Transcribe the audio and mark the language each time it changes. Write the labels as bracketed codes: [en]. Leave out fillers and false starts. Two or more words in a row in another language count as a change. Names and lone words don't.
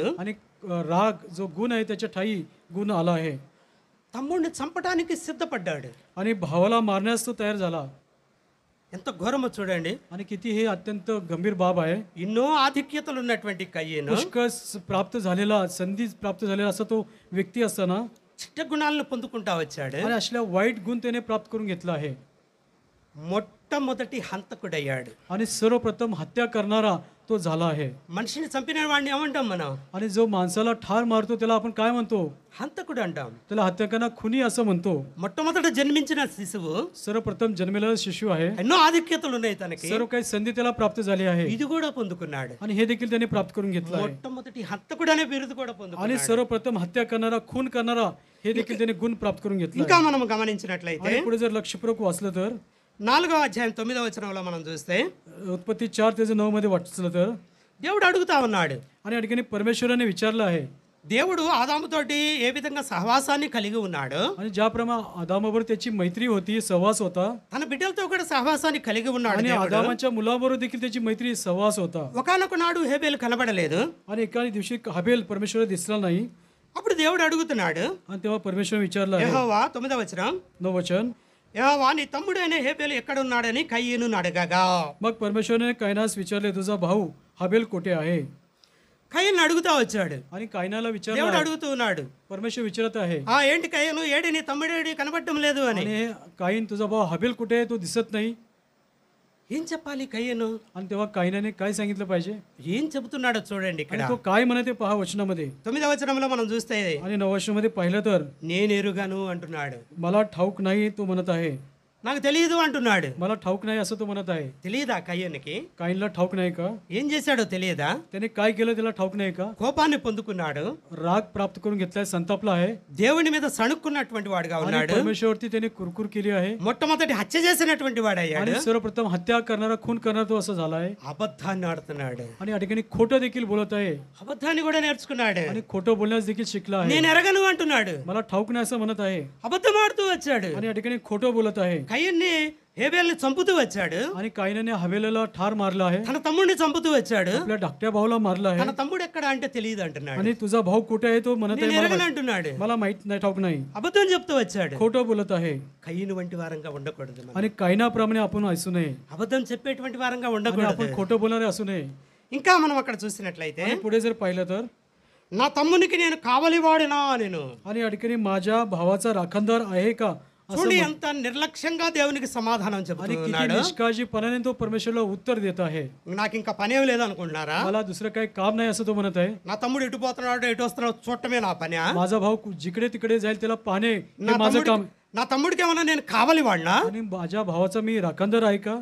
[mr] आणि राग जो गुण आहे त्याच्या ठाई गुण आला आहे. [te] తమ్ముడిని చంపడానికి సిద్ధపడ్డాడు. [mr] आणि भावाला मारण्यास तो तयार झाला. [te] ఎంత ఘోరమో చూడండి. [mr] आणि किती हे अत्यंत गंभीर बाब आहे. [te] ఎన్నో ఆధిక్యతలు ఉన్నటువంటి కయ్యేను, [mr] पुष्कळ प्राप्त झालेला, संधी प्राप्त झालेला असा तो व्यक्ती असताना [te] చిట్ట గుణాలను పొందుకుంటా వచ్చాడు. [mr] आणि असल्या वाईट गुण त्याने प्राप्त करून घेतला आहे. [te] మొట్టమొదటి హంతకుడయ్యాడు. [mr] आणि सर्वप्रथम हत्या करणारा तो झाला आहे. [te] మనిషిని చంపిన వాడిని ఏమంటాం మనం? [mr] आणि जो माणसाला ठार मारतो त्याला आपण काय म्हणतो? [te] హంతకుడు అంటాం. [mr] त्याला हत्या करणारा खुनी असं म्हणतो. [te] మొట్టమొదట జన్మించిన శిశువు [mr] सर्वप्रथम जन्मलेला शिशु आहे. [te] ఎన్నో ఆధిక్యతలు ఉన్నాయి తనకి, [mr] सर्व काही संधी त्याला प्राप्त झाली आहे. [te] ఇది కూడా పొందుకున్నాడు. [mr] आणि हे देखील त्याने प्राप्त करून घेतलं आहे. [te] మొట్టమొదటి హంతకుడు అనే బిరుదు కూడా [mr] आणि [te] పొందుకున్నాడు. [mr] सर्वप्रथम हत्या करणारा, खून करणारा, हे देखील त्याने गुण प्राप्त करून घेतला [te] ఇంకా [mr] आहे. [te] మనం గమనించినట్లయితే [mr] आणि पुढे जर लक्षपूर्वक वाचलं तर [te] 4వ అధ్యాయం 9వ వచనంలో మనం చూస్తే [mr] उत्पत्ती 4:9 मध्ये वाचलं तर, [te] దేవుడు అడుగుతా ఉన్నాడు. [mr] आणि या ठिकाणी परमेश्वराने विचारलं आहे. [te] దేవుడు ఆదాముతోటి ఏ విధంగా సహవాసాన్ని కలిగి ఉన్నాడు, [mr] आणि ज्याप्रमाणे आदामाबरोबर त्याची मैत्री होती, सहवास होता, [te] తన బిడ్డలతో కూడా సహవాసాన్ని కలిగి ఉన్నాడు [mr] आणि [te] దేవుడు. [mr] आदामाच्या मुलाबरोबर देखील त्याची मैत्री, सहवास होता. [te] ఒకానొక నాడు హేబేలు కనబడలేదు. [mr] आणि एका दिवशी हबेल परमेश्वर दिसला नाही. [te] అప్పుడు దేవుడు అడుగుతున్నాడు. [mr] आणि तेव्हा परमेश्वर विचारला आहे. [te] యెహోవా 9వ వచనం, [mr] 9 वचन, [te] యెహోవా నీ తమ్ముడైన హేబేలు ఎక్కడున్నాడని కయ్యను అడగగా. [mr] मग परमेश्वराने कायनास विचारले, तुझा भाऊ हबेल कुठे आहे? [te] కయ్యను అడుగుతా వచ్చాడు. [mr] आणि कायनाला विचारलं [te] దేవుడు [mr] आहे. [te] అడుగుతూ ఉన్నాడు, [mr] परमेश्वर विचारत आहे. [te] ఏంటి కయ్యను, ఏడి నీ తమ్ముడేడి కనబడటం లేదు అని. [mr] आणि काईन, तुझा भाऊ हबेल कुठे आहे, तो दिसत नाही. [te] ఏం చెప్పాలి కయ్యను? [mr] आणि तेव्हा कायनाने काय सांगितलं पाहिजे, [te] ఏం చెబుతున్నాడో చూడండి ఇక్కడ. [mr] आणि तो काय म्हणते पहा वचनामध्ये. [te] 9వ వచనంలో మనం చూస్తే [mr] आणि 9 वचनामध्ये पाहिलं तर, [te] నేను ఎరుగను అంటున్నాడు. [mr] मला ठाऊक नाही तो म्हणत आहे. [te] నాకు తెలియదు అంటున్నాడు. [mr] मला ठाऊक नाही असं तो म्हणत आहे. [te] తెలియదా కయ్యనికి? [mr] काईनला ठाऊक नाही का? [te] ఏం చేశాడో తెలియదా? [mr] त्याने काय केलं त्याला ठाऊक नाही का? [te] కోపాన్ని పొందుకున్నాడు. [mr] राग प्राप्त करून घेतलाय, संतापला आहे. [te] దేవుని మీద సణుక్కున్నటువంటి వాడుగా [mr] आणि [te] ఉన్నాడు. [mr] परमेश्वरवरती त्याने कुरकुर केली आहे. [te] మొట్టమొదటి హత్య చేసినటువంటి వాడయ్యాడు. [mr] आणि सर्वप्रथम हत्या करणारा, खून करणारा तो असं झाला आहे. [te] అబద్ధాన్ని ఆడుతున్నాడు. [mr] आणि या ठिकाणी खोटं देखील बोलत आहे. [te] అబద్ధాన్ని కూడా నేర్చుకున్నాడు. [mr] आणि खोटं बोलण्यास देखील शिकला आहे. [te] నేను ఎరగను అంటున్నాడు. [mr] मला ठाऊक नाही असं म्हणत आहे. [te] అబద్ధం ఆడుతూ వచ్చాడు. [mr] आणि या ठिकाणी खोटं बोलत आहे. [te] కయ్యన్ని హేబేల్ని చంపుతూ వచ్చాడు. [mr] आणि कायनाने हवेलाला ठार मारला आहे. [te] తన తమ్ముడిని చంపుతూ వచ్చాడు. [mr] आपल्या धाकट्या भाऊला मारला आहे. [te] తన తమ్ముడు ఎక్కడ అంటే తెలియదు అంటున్నాడు. [mr] आणि तुझा भाऊ कुठे आहे तो म्हणत [te] నేను [mr] आहे, [te] ఎరగను అంటున్నాడు. [mr] मला माहित नाही, ठाऊक नाही. [te] అబద్ధం చెప్తూ వచ్చాడు. [mr] खोटं बोलत आहे. [te] కయ్యను వంటి వారంగా ఉండకూడదు మనం. [mr] आणि कायनाप्रमाणे आपण असू नये. [te] అబద్ధం చెప్పేటువంటి వారంగా [mr] आणि [te] ఉండకూడదు. [mr] आपण खोटं बोलणारे असू नये. [te] ఇంకా మనం అక్కడ చూసినట్లయితే [mr] आणि पुढे जर पाहिलं तर, [te] నా తమ్మునికి నేను కావలివాడినా నేను. [mr] आणि या ठिकाणी माझ्या भावाचा राखणदार आहे का, [te] చూడండి ఎంత నిర్లక్ష్యంగా దేవునికి సమాధానం [mr] आणि किती [te] చెప్తున్నాడు. [mr] निष्काळजीपणाने तो परमेश्वरला उत्तर देत आहे. [te] నాకు ఇంకా పనేం లేదు అనుకుంటున్నారా? [mr] मला दुसरं काही काम नाही असं तो म्हणत आहे. [te] నా తమ్ముడు ఎటు పోతున్నాడు ఎటు వస్తున్నాడు చూడటమే నా పని. [mr] माझा भाऊ जिकडे तिकडे जाईल त्याला पाहणे [te] నా [mr] हे माझं काम. [te] నా తమ్ముడికి ఏమన్నా నేను కావాలి వాడినా? [mr] आणि माझ्या भावाचा मी राखणदार आहे का?